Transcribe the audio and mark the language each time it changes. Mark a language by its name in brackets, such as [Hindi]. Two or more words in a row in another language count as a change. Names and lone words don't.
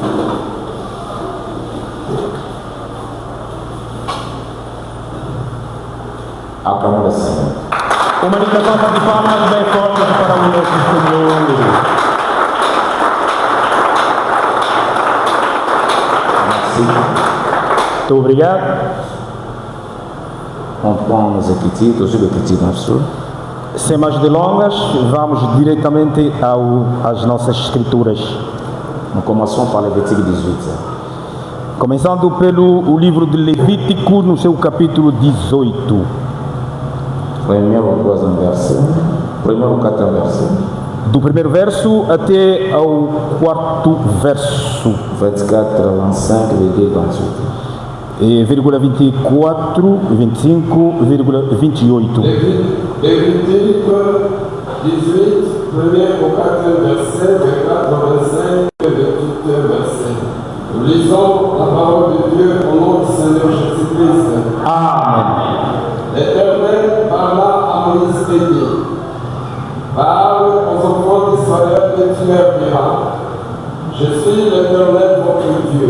[Portuguese] Aclamação. Uma salva de palmas bem forte para o nosso Senhor. Muito obrigado. [French] On prend nos écritures, le petit morceau. [Portuguese] Sem mais delongas, vamos diretamente às nossas escrituras. [French] Nous commençons par Lévitique 18. [Portuguese] Começando pelo livro de Levítico, no seu capítulo 18. Primeiro ao [French] quatrième verset. [Portuguese] Do primeiro verso até ao quarto verso. [French] 24, 25, 28. [Portuguese] Vírgula 24, 25, vírgula 28. [French] Lévitique 18, premier au quatrième verset, 24, 25 et 28 verset. Nous lisons la parole de Dieu au nom du Seigneur Jésus-Christ. Amen. L'Éternel parla à Moïse et dit: parle aux enfants d'Israël et tu leur diras: je suis l'Éternel votre Dieu.